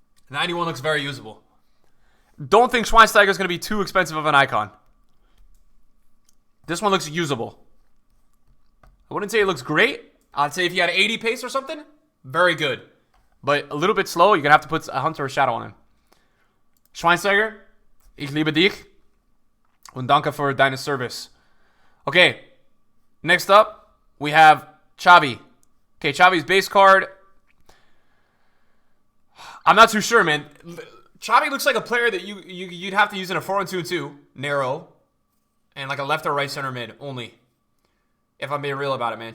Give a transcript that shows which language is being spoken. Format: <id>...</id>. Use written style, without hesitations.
<en>91 looks very usable. Don't think Schweinsteiger is going to be too expensive of an icon. This one looks usable. I wouldn't say it looks great. I'd say if you had 80 pace or something, very good. But a little bit slow, you're going to have to put a hunter or shadow on him.</en> <de>Schweinsteiger, ich liebe dich. Und danke für deine Service.</de> <en>Okay, next up, we have Chavez. Okay, Chavez's base card. I'm not too sure, man. Chavez looks like a player that you'd have to use in a 4-1-2-2, narrow, and like a left or right center mid only. If I'm being real about it, man.</en>